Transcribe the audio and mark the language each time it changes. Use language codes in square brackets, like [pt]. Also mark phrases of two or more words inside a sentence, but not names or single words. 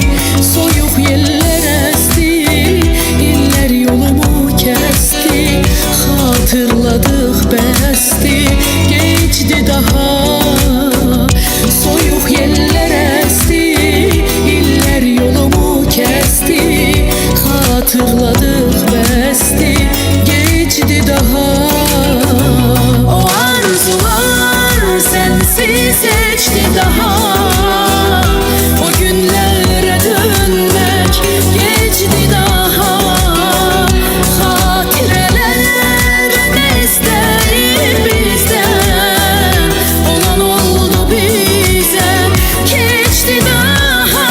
[az] Soyuq yellər əsdi, illər yolumu kəsdi, xatırladıq bəsdi, geçdi daha. Soyuq yellər əsdi, illər yolumu kəsdi, xatırladıq bəsdi, geçdi daha. [tr] O arzular sensiz sensiz seçti daha. O günlere dönmek geçti daha. Hatireler ne isterim bizden, olan oldu bize geçti daha.